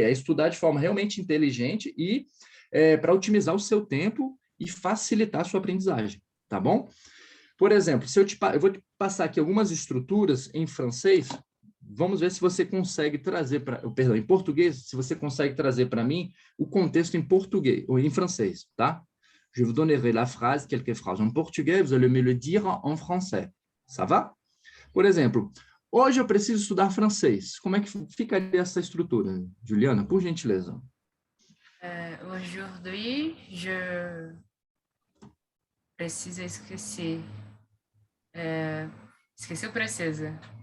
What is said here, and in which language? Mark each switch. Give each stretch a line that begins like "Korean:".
Portuguese: É estudar de forma realmente inteligente e para otimizar o seu tempo e facilitar a sua aprendizagem, tá bom? Por exemplo, eu vou te passar aqui algumas estruturas em francês, vamos ver se você consegue trazer em português, se você consegue trazer para mim o contexto em português, ou em francês, tá?
French: Je vous donnerai la phrase, quelques phrases en portugais, vous allez me le dire en français. Ça va?
Portuguese: Por exemplo, hoje eu preciso estudar francês. Como é que ficaria essa estrutura, Juliana, por gentileza?
French: Aujourd'hui, je
Portuguese: preciso esquecer. Esqueci ou precisa?